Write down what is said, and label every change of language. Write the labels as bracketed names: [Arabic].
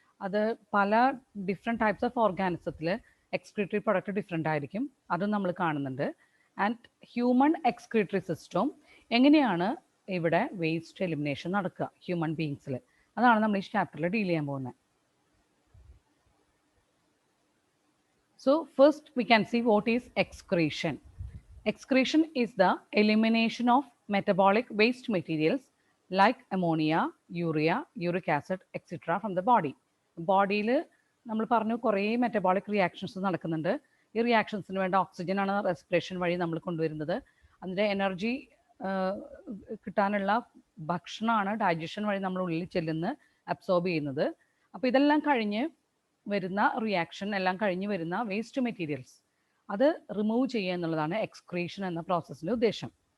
[Malayalam] അത് പല different types of ഓർഗാനിസത്തിൽ excretory product different ആയിരിക്കും, അതും നമ്മൾ കാണുന്നുണ്ട്. ആൻഡ് ഹ്യൂമൺ എക്സ്ക്രീറ്ററി സിസ്റ്റം എങ്ങനെയാണ് ഇവിടെ വേസ്റ്റ് എലിമിനേഷൻ നടക്കുക ഹ്യൂമൻ ബീങ്സിൽ, അതാണ് നമ്മൾ ഈ ചാപ്റ്ററിൽ ഡീൽ ചെയ്യാൻ പോകുന്നത്. [English] So first we can see what is excretion. Excretion is the elimination of metabolic waste materials like ammonia, urea, uric acid, etc. from the body. [Malayalam] ബോഡിയിൽ നമ്മൾ പറഞ്ഞു കുറേ മെറ്റബോളിക് റിയാക്ഷൻസ് നടക്കുന്നുണ്ട്. ഈ റിയാക്ഷൻസിന് വേണ്ട ഓക്സിജൻ ആണ് റെസ്പിറേഷൻ വഴി നമ്മൾ കൊണ്ടുവരുന്നത്. അതിൻ്റെ എനർജി കിട്ടാനുള്ള ഭക്ഷണമാണ് ഡൈജഷൻ വഴി നമ്മൾ ഉള്ളിൽ ചെല്ലുന്ന അബ്സോർബ് ചെയ്യുന്നത്. അപ്പോൾ ഇതെല്ലാം കഴിഞ്ഞ് വരുന്ന റിയാക്ഷൻ എല്ലാം കഴിഞ്ഞ് വരുന്ന വേസ്റ്റ് മെറ്റീരിയൽസ് അത് റിമൂവ് ചെയ്യുക എന്നുള്ളതാണ് എക്സ്ക്രീഷൻ എന്ന പ്രോസസ്സിൻ്റെ ഉദ്ദേശം.